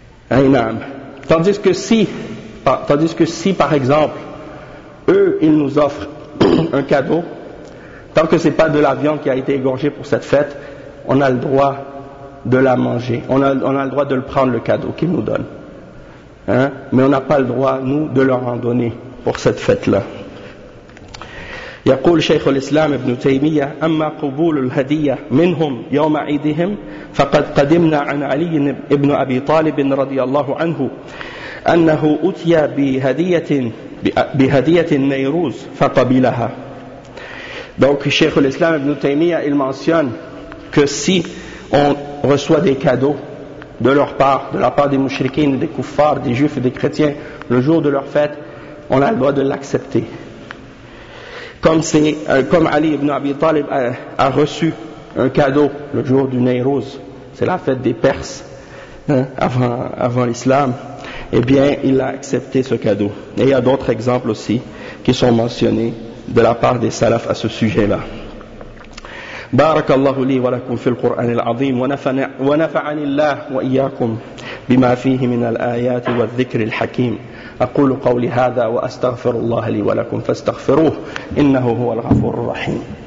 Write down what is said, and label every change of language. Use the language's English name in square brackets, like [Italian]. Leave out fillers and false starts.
[French] Aynam. Tandis que si, par exemple, eux, ils nous offrent un cadeau, tant que ce n'est pas de la viande qui a été égorgée pour cette fête, on a le droit de la manger. On a le droit de le prendre, le cadeau qu'ils nous donnent. Hein? Mais on n'a pas le droit, nous, de leur en donner pour cette fête-là. [Arabic] يقول شيخ الإسلام ابن تيمية أما قبول الهدية منهم يوم عيدهم فقد قدمنا عن علي ابن أبي طالب رضي الله عنه أنه أتي بهدية نيروز فقبلها. [French] Donc Cheikh al-Islam ibn Taymiyyah, il mentionne que si on reçoit des cadeaux de leur part, de la part des mouchriquins, des kuffars, des juifs et des chrétiens le jour de leur fête, on a le droit de l'accepter. Comme Ali ibn Abi Talib a reçu un cadeau le jour du Nayruz, c'est la fête des Perses, hein, avant l'islam. Eh bien, il a accepté ce cadeau. Et il y a d'autres exemples aussi qui sont mentionnés de la part des salafs à ce sujet-là. [Arabic] بارك الله لي ولكم في القرآن العظيم ونفعني الله وإياكم بما فيه من الآيات والذكر الحكيم أقول قولي هذا وأستغفر الله لي ولكم فاستغفروه إنه هو الغفور الرحيم.